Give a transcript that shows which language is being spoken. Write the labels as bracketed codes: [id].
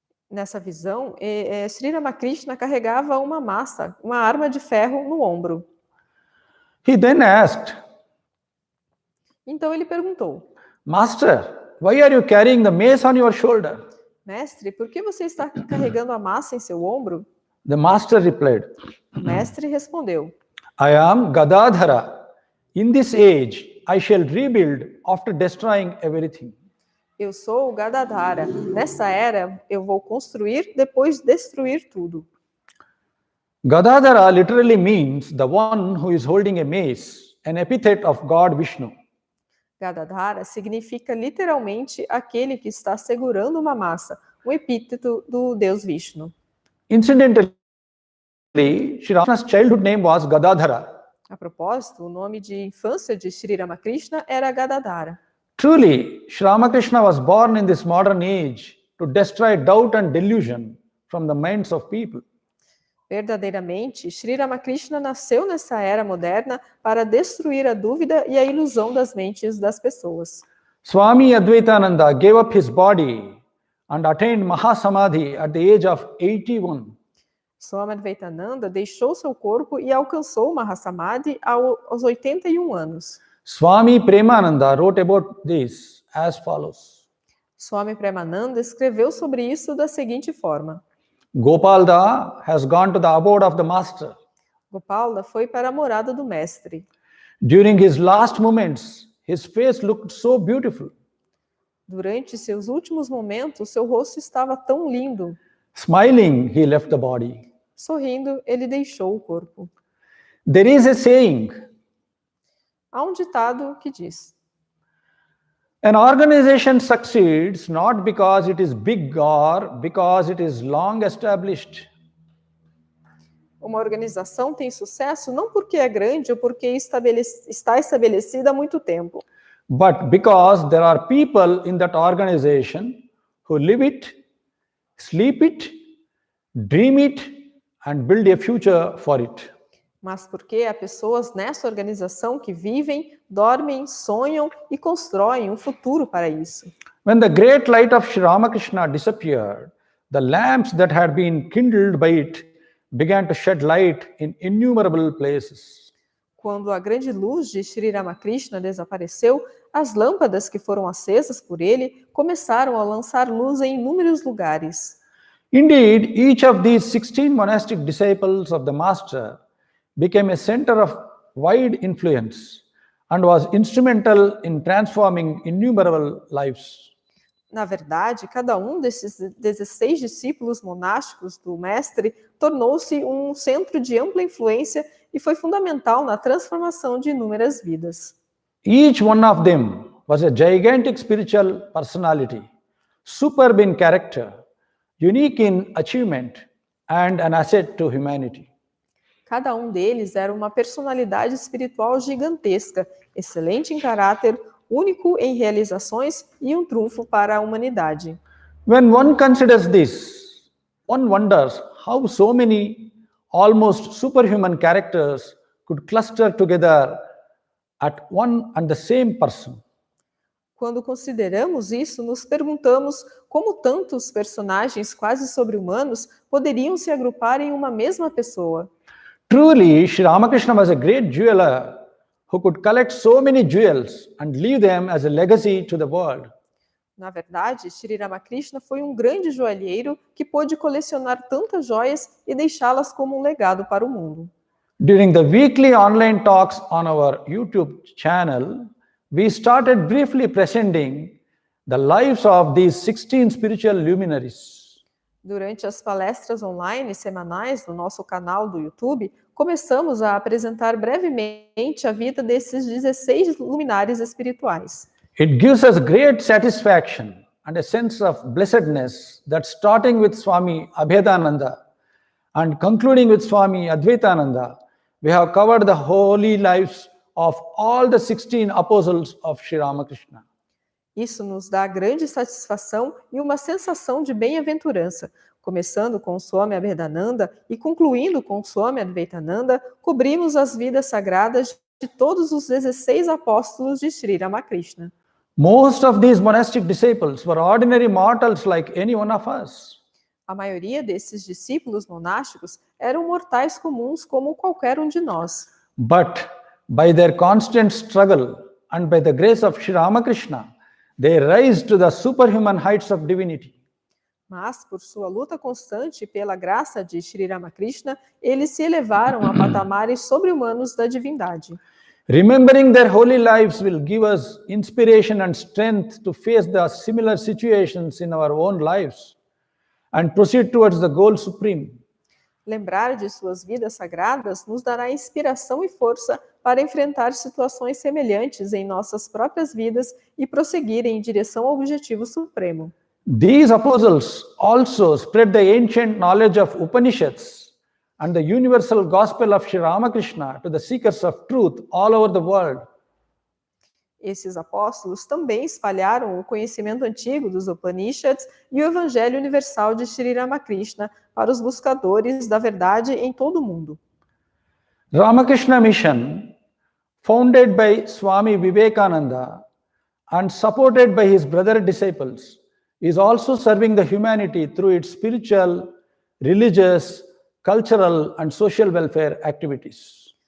[pt] Nessa visão, Sri Ramakrishna carregava uma arma de ferro no ombro. [en] He then asked, [pt] então ele perguntou, [en] Master, why are you carrying the mace on your shoulder? [pt] Mestre, por que você está carregando a massa em seu ombro? [en] The master replied, [pt] O mestre respondeu, [en] I am Gadadhara. In this age, I shall rebuild after destroying everything. [pt] Eu sou o Gadadhara. Nessa era, eu vou construir depois de destruir tudo. [en] Gadadhara literally means the one who is holding a mace, an epithet of God Vishnu. [pt] Gadadhara significa literalmente aquele que está segurando uma massa, um epíteto do Deus Vishnu. [en] Incidentally, Sri Ramakrishna's childhood name was Gadadhara. [pt] A propósito, o nome de infância de Sri Ramakrishna era Gadadhara. [en] Truly, Sri Ramakrishna was born in this modern age to destroy doubt and delusion from the minds of people. [pt] Verdadeiramente, Sri Ramakrishna nasceu nessa era moderna para destruir a dúvida e a ilusão das mentes das pessoas. [en] Swami Advaitananda gave up his body and attained Mahasamadhi at the age of 81. [pt] Swami Advaitananda deixou seu corpo e alcançou Mahasamadhi aos 81 anos. [en] Swami Prajnatmananda wrote about this as follows. [pt] Swami Prajnatmananda escreveu sobre isso da seguinte forma. [en] Gopal has gone to the abode of the master. [pt] Gopal foi para a morada do mestre. [en] During his last moments, his face looked so beautiful. [pt] Durante seus últimos momentos, seu rosto estava tão lindo. [en] Smiling, he left the body. [pt] Sorrindo, ele deixou o corpo. [en] There is a saying. [pt] Há um ditado que diz: [en] An organization succeeds not because it is big or because it is long established. [pt] Uma organização tem sucesso não porque é grande ou porque está estabelecida há muito tempo, [en] but because there are people in that organization who live it, sleep it, dream it, and build a future for it. [pt] mas porque há pessoas nessa organização que vivem, dormem, sonham e constroem um futuro para isso. [en] When the great light of Sri Ramakrishna disappeared, the lamps that had been kindled by it began to shed light in innumerable places. [pt] Quando a grande luz de Sri Ramakrishna desapareceu, as lâmpadas que foram acesas por ele começaram a lançar luz em inúmeros lugares. [en] Indeed, each of these 16 monastic disciples of the Master became a center of wide influence and was instrumental in transforming innumerable lives. [pt] Na verdade, cada um desses 16 discípulos monásticos do mestre tornou-se um centro de ampla influência e foi fundamental na transformação de inúmeras vidas. [en] Each one of them was a gigantic spiritual personality, superb in character, unique in achievement, and an asset to humanity. [pt] Cada um deles era uma personalidade espiritual gigantesca, excelente em caráter, único em realizações e um trunfo para a humanidade. [en] When one considers this, one wonders how so many almost superhuman characters could cluster together at one and the same person. [pt] Quando consideramos isso, nos perguntamos como tantos personagens quase sobre-humanos poderiam se agrupar em uma mesma pessoa. [en] Truly, Sri Ramakrishna was a great jeweler who could collect so many jewels and leave them as a legacy to the world. [pt] Na verdade, Sri Ramakrishna foi um grande joalheiro que pôde colecionar tantas joias e deixá-las como um legado para o mundo. [en] During the weekly online talks on our YouTube channel, we started briefly presenting the lives of these 16 spiritual luminaries. [pt] Durante as palestras online semanais no nosso canal do YouTube, começamos a apresentar brevemente a vida desses 16 luminares espirituais. [en] It gives us great satisfaction and a sense of blessedness that starting with Swami Advaitananda and concluding with Swami Advaitananda, we have covered the holy lives of all the 16 apostles of Sri Ramakrishna. [pt] Isso nos dá grande satisfação e uma sensação de bem-aventurança. Começando com Swami Advaitananda e concluindo com Swami Advaitananda, cobrimos as vidas sagradas de todos os 16 apóstolos de Sri Ramakrishna. [en] Most of these monastic disciples were ordinary mortals like any one of us. [pt] A maioria desses discípulos monásticos eram mortais comuns como qualquer um de nós. [en] But by their constant struggle and by the grace of Sri Ramakrishna, they rise to the superhuman heights of divinity. [pt] Mas, por sua luta constante e pela graça de Sri Ramakrishna, eles se elevaram a patamares sobre-humanos da divindade. [en] Remembering their holy lives will give us inspiration and strength to face the similar situations in our own lives and proceed towards the goal supreme. [pt] Lembrar de suas vidas sagradas nos dará inspiração e força para enfrentar situações semelhantes em nossas próprias vidas e prosseguir em direção ao objetivo supremo. [en] These apostles also spread the ancient knowledge of Upanishads and the universal gospel of Sri Ramakrishna to the seekers of truth all over the world. [pt] Esses apóstolos também espalharam o conhecimento antigo dos Upanishads e o Evangelho Universal de Sri Ramakrishna para os buscadores da verdade em todo o mundo. [en] Ramakrishna Mission, founded by Swami Vivekananda and supported by his brother disciples, is also serving the humanity through its spiritual, religious, cultural and social welfare activities.